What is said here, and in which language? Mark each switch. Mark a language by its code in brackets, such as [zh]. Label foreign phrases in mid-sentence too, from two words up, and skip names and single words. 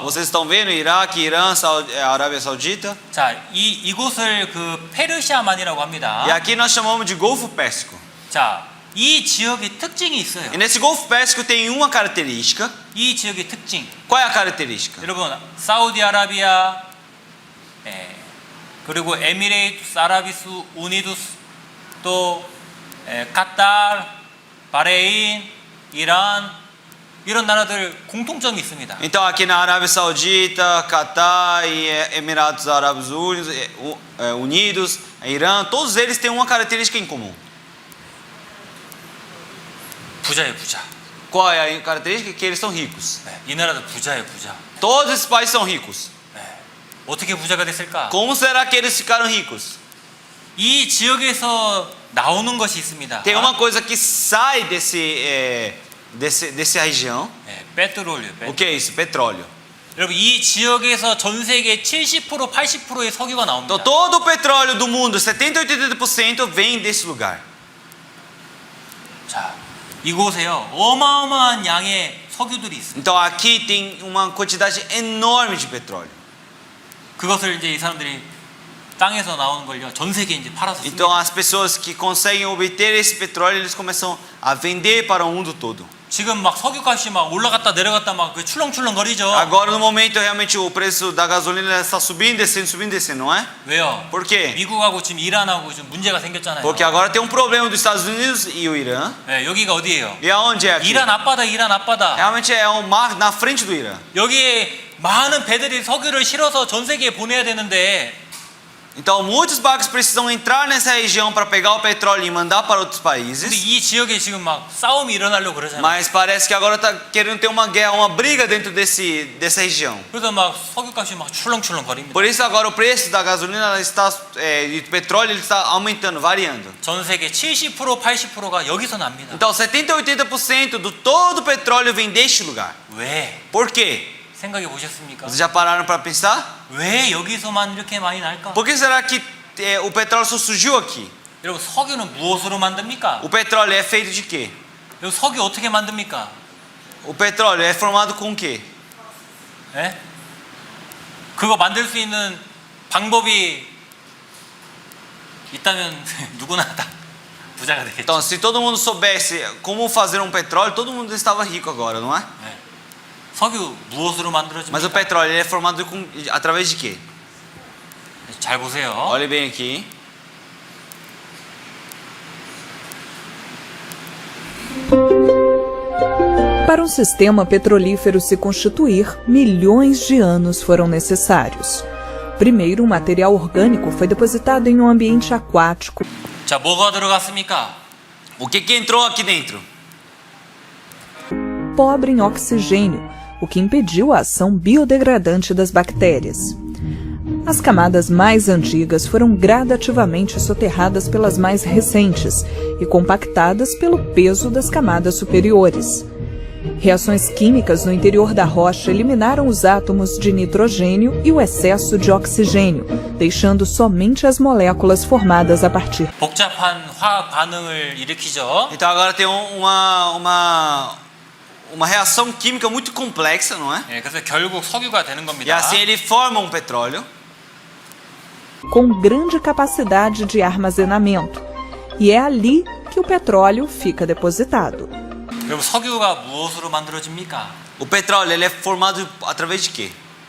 [pt] Vocês estão vendo Iraque, Irã, Arábia Saudita. [ko] 자, 이곳을 그 페르시아만이라고 합니다. [pt] E aqui nós chamamos de Golfo Pérsico. [ko] 자, 이 지역의 특징이 있어요. [pt] E nesse Golfo Pérsico tem uma característica. [ko] 이 지역의 특징. [pt] Qual é a característica? [ko] 여러분, 사우디아라비아, 그리고 에미레이트스, 아라비스, 우니두스, 또 카타르, 바레인, 이란 이런 나라들 공통점이 있습니다. [pt] Então aqui na Arábia Saudita, Catar e Emirados Árabes Unidos, Irã, todos eles têm uma característica em comum. [ko] 부자예요, 부자. [pt] qual é a característica? Que eles são ricos. [ko] 네, 이 나라도 부자예요, 부자. [pt] Todos esses países são ricos. [ko] 네. 어떻게 부자가 됐을까? [pt] Como será que eles ficaram ricos? [ko] 이 지역에서 나오는 것이 있습니다. [pt] Tem uma coisa que sai dessa região. [ko] 네, 페트롤이요. [pt] O que é isso? Petróleo. [ko] 여러분 이 지역에서 전 세계 70% 80%의 석유가 나옵니다. [pt] Então todo o petróleo do mundo, 70 a 80% vem desse lugar. [ko] 자, 이곳에요 어마어마한 양의 석유들이 있습니다. [pt] Então aqui tem uma quantidade enorme de petróleo. [ko] 그것을 이제 이 사람들이 땅에서 나오는 걸요 전 세계에 이제 팔아서 씁니다. [pt] Então as pessoas que conseguem obter esse petróleo, eles começam a vender para o mundo todo. [ko] 지금 막 석유값이 막 올라갔다 내려갔다 막 그 출렁출렁거리죠. [pt] Agora no momento realmente o preço da gasolina está subindo, descendo, não é? [ko] 왜요? [pt] Por quê? [ko] 미국하고 지금 이란하고 좀 문제가 생겼잖아요. [pt] Porque agora tem um problema dos Estados Unidos e o Irã. [ko] 네, 여기가 어디예요? [pt] E aonde é aqui? [ko] 이란 앞바다, 이란 앞바다. [pt] Realmente é um mar na frente do Irã. [ko] 여기에 많은 배들이 석유를 실어서 전 세계에 보내야 되는데 [pt] Então muitos barcos precisam entrar nessa região para pegar o petróleo e mandar para outros [ko] 근데 [pt] países. [ko] 이 지역에 지금 막 싸움이 일어나려고 그러잖아요. [pt] Mas parece que agora está querendo ter uma guerra, uma briga dentro dessa região. [ko] 그래서 막 석유값이 막 출렁출렁거립니다. [pt] Por isso agora o preço da gasolina está, e do petróleo ele está aumentando, variando. [ko] 전 세계 70% 80%가 여기서 납니다. [pt] Então 70 a 80% do todo o petróleo vem deste lugar. [ko] 왜? [pt] Por quê? [ko] 생각해 보셨습니까? [pt] Vocês já pararam para pensar? [ko] 왜 여기서만 이렇게 많이 날까? [pt] Por que será que o petróleo só surgiu aqui? [ko] 여러분 석유는 무엇으로 만듭니까? [pt] O petróleo é feito de quê? [ko] 여러분 석유 어떻게 만듭니까? [pt] O petróleo é formado com o quê? [ko] 예? 그거 만들 수 있는 방법이 있다면 누구나 다 부자가 되겠죠. [pt] Então, se todo mundo soubesse como fazer um petróleo, todo mundo estava rico agora, não é? [ko] 예. 석유 무엇으로 [pt] Mas o [ko] 만들어집니까? [pt] petróleo ele é formado através de quê? [ko] 잘 보세요. [pt] Olhe bem aqui. Para um sistema petrolífero se constituir, milhões de anos foram necessários. Primeiro, o material orgânico foi depositado em um ambiente aquático. [ko] 자, 뭐가 들어갔습니까? [pt] O que entrou aqui dentro? Pobre em oxigênio, o que impediu a ação biodegradante das bactérias. As camadas mais antigas foram gradativamente soterradas pelas mais recentes e compactadas pelo peso das camadas superiores. Reações químicas no interior da rocha eliminaram os átomos de nitrogênio e o excesso de oxigênio, deixando somente as moléculas formadas a partir. [ko] 복잡한 화학 반응을 일으키죠. [pt] Então agora tem uma reação química muito complexa, não é? [ko] 예, 그래서 결국 석유가 되는 [pt] E [ko] 겁니다. [pt] assim ele forma um petróleo. Com grande capacidade de armazenamento. E é ali que o petróleo fica depositado. [ko] 여러분 석유가 무엇으로 만들어집니까? [pt] O petróleo ele é formado através de quê?